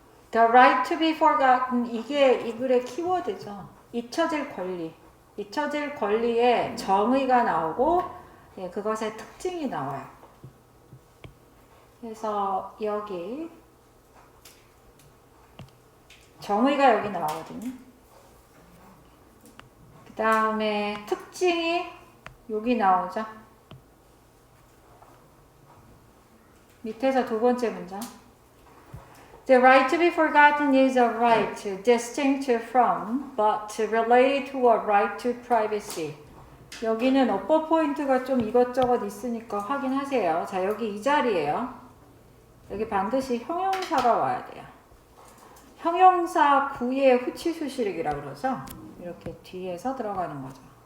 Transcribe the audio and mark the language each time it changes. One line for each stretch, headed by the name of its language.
English: The right to be forgotten,
Korean: 이게 이 글의 키워드죠. 잊혀질 권리. 잊혀질 권리에 정의가 나오고, 예, 그것의 특징이 나와요. 그래서 여기 정의가 여기 나오거든요. 그 다음에 특징이 여기 나오죠. 밑에서 두 번째 문장.
English: The right to be forgotten is a right distinct from, but related to a right to privacy.
Korean: 여기는 어퍼 포인트가 좀 이것저것 있으니까 확인하세요. 자, 여기 이 자리에요. 여기 반드시 형용사가 와야 돼요. 형용사 구의 후치수식이라고 그러죠. 이렇게 뒤에서 들어가는 거죠.